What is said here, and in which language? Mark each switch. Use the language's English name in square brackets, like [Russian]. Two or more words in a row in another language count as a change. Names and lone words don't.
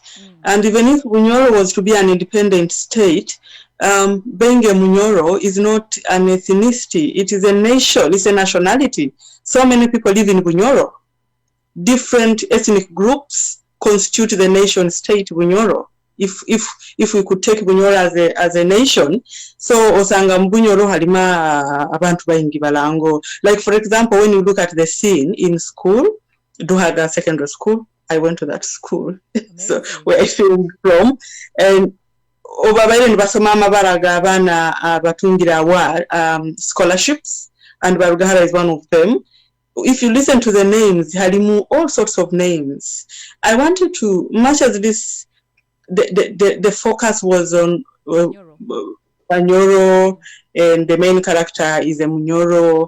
[English] And even if Bunyoro was to be an independent state, Benge Bunyoro is not an ethnicity. It is a nation. It's a nationality. So many people live in Bunyoro. Different ethnic groups constitute the nation state Bunyoro. If we could take Bunyoro as a nation, so [Nyoro] osanga Bunyoro halima abantu bayingi balango. [English] Like for example, when you look at the scene in school, Duhaga Secondary School, I went to that school, so where I filmed from, and [Nyoro] obabaire nibasoma amabala g'abaana abatungira [English] scholarships, and Barugahara is one of them. If you listen to the names, halimu all sorts of names. I wanted to, much as this, the focus was on Bunyoro, and the main character is a Bunyoro.